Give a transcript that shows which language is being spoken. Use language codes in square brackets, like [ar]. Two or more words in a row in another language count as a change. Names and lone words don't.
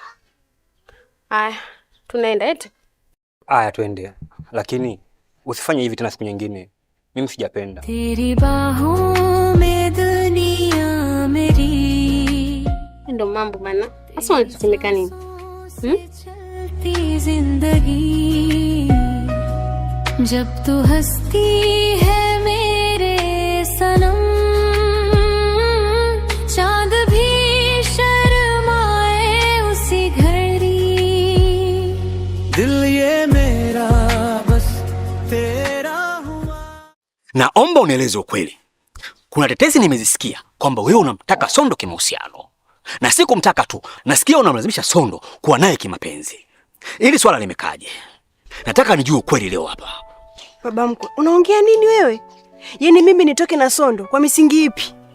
[sw] Haya, tunaenda eti? Haya tuende. Lakini usifanye hivi tena siku nyingine. Mimi sijapenda. [hi] तेरी बाहों में दुनिया मेरी. [sw] Ndio mambo bana. Sasa unatetemeka nini? [hi] जिंदगी जब तू हंसती है मेरे सनम चांद भी शर्माए उसी घड़ी दिल ये मेरा बस तेरा हुआ. [sw] Naomba unieleze ukweli. Kuna tetesi nimezisikia kwamba wewe unamtaka Sondo kimahusiano. Na si kumtaka tu, nasikia unamlazimisha Sondo kuwa naye kimapenzi. Hili swala limekaje? Nataka nijue ukweli leo hapa. Baba mkwe, unaongea nini wewe? Yaani mimi nitoke na Sondo kwa misingi ipi?